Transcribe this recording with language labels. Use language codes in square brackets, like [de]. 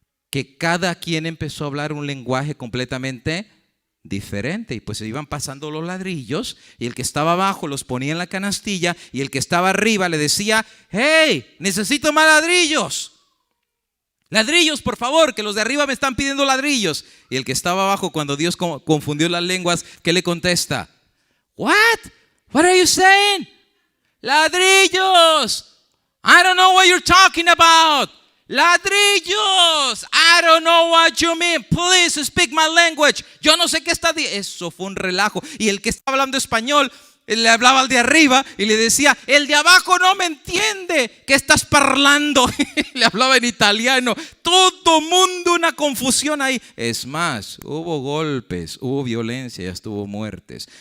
[es] Que cada quien empezó a hablar un lenguaje completamente diferente, y pues se iban pasando los ladrillos y el que estaba abajo los ponía en la canastilla y el que estaba arriba le decía: hey, necesito más ladrillos, ladrillos por favor, que los de arriba me están pidiendo ladrillos. Y el que estaba abajo, cuando Dios confundió las lenguas, ¿qué le contesta? [en] What are you saying? Ladrillos. I don't know what you're talking about. Ladrillos. I don't know what you mean. Please speak my language. [es] Yo no sé qué está diciendo. Eso fue un relajo. Y el que estaba hablando español le hablaba al de arriba y le decía: el de abajo no me entiende. ¿Qué estás parlando? Le hablaba en italiano. Todo mundo una confusión ahí. Es más, hubo golpes, hubo violencia y hasta hubo muertes.